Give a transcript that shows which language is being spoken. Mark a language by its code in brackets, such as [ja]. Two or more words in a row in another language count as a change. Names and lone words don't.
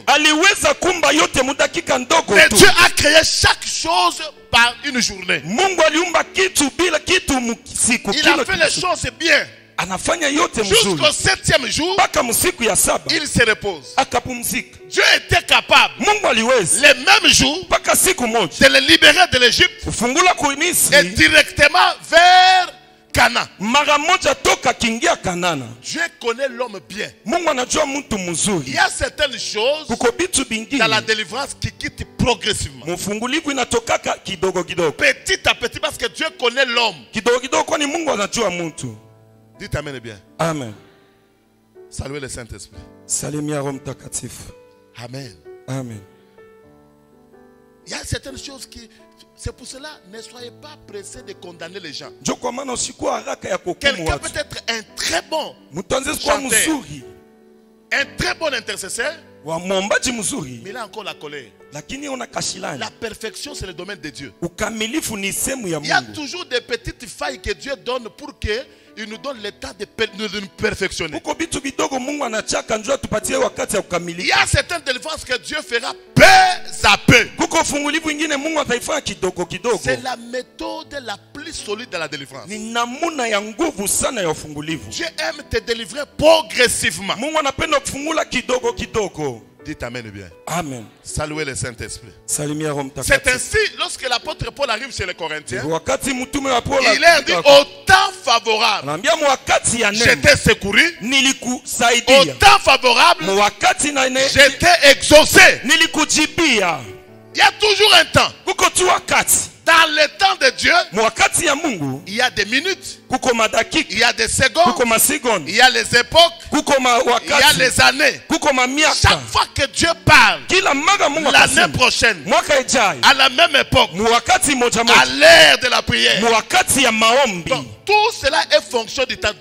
[sw] Aliweza kumba yote mudakika ndogo [fr] Mais tu. Dieu a créé chaque chose par une journée. [sw] Mungu aliumba kitu bila kitu siku, [fr] Il [sw] kila [fr] a fait les [sw] kitu. [fr] choses bien. [sw] Anafanya yote [fr] Jusqu'au [sw] mzuri [fr] 7e jour, [sw] mpaka msiku ya saba [fr] il se repose. [sw] akapumzika. [fr] Dieu était capable, [sw] Mungu aliweza [fr] les mêmes jours, [sw] mpaka siku moja [fr] de les libérer de l'Égypte [sw] kufungula [fr] et [sw] kumisri [fr] directement vers Cana. [sw] mara moja toka kingia Kanana. [fr] Dieu connaît l'homme bien. [sw] Mungu anajua mtu [fr] Il [sw] mzuri. [fr] y a certaines choses [sw] Kuko bitu [fr] dans la [sw] bingine [fr] délivrance qui quittent progressivement. [sw] mfungulivu inatokaka kidogo kidogo [fr] Petit à petit, parce que Dieu connaît l'homme. [sw] kidogo kidogo, kwani Mungu anajua mtu. [fr] Dites amen bien. Amen. Saluez le Saint-Esprit. [sw] Salimia Roho Mtakatifu. Amen. Amen. [fr] Il y a certaines choses qui... C'est pour cela, ne soyez pas pressés de condamner les gens. [sw] Ndio kwa maana usikuwa haraka ya kuhukumu [fr] Quelqu'un [sw] watu. [fr] peut être un très bon, [sw] Mtu anaweza kuwa [fr] Chanter. [sw] mzuri, [fr] un très bon intercesseur, [sw] wa mwombaji mzuri, [fr] mais il a encore la colère. [sw] lakini una kashilani. [fr] La perfection, c'est le domaine de Dieu. [sw] Ukamilifu ni sehemu ya [fr] Il y a [sw] Mungu. [fr] toujours des petites failles que Dieu donne pour que il nous donne le temps de nous perfectionner. [sw] Kuko bitu bidogo Mungu anachaka njoo tupatie wakati ya [fr] Il y [sw] kukamilika. [fr] a certaines délivrances que Dieu fera peu à peu. [sw] Kuko fungulivu ingine Mungu ataifanya kidogo kidogo. [fr] C'est la méthode la plus solide de la délivrance. [sw] Ni namuna ya nguvu sana ya ufungulivu. [fr] Dieu aime te délivrer progressivement. [sw] Mungu anapenda kufungula kidogo kidogo. [fr] Dites amen bien. Amen. Saluez le Saint-Esprit. [sw] Salimia Roho [fr] C'est [sw] Mtakatifu. [fr] ainsi, lorsque l'apôtre Paul arrive chez les Corinthiens, [sw] Wakati mtume wa Paulo [fr] il leur dit au temps favorable, [sw] anaambia mwakati ya neema [fr] j'étais secouru. Au [sw] nilikusaidia, [fr] temps favorable, [sw] mwakati na [fr] j'étais exaucé. [sw] nilikujibia. [fr] Il y a toujours un temps. [sw] Kuko tu wakati, [fr] Dans le temps de Dieu, [sw] mwakati ya Mungu [fr] il y a des minutes, [sw] kuko madakika, [fr] il y a des secondes, [sw] kuko masekondi, [fr] il y a les époques, [sw] kuko [fr] il y a [sw] wakati, [fr] les années. [sw] kuko [fr] Chaque fois que Dieu parle, l'année prochaine, à la même époque, à l'ère de la prière, donc, tout cela est fonction du temps.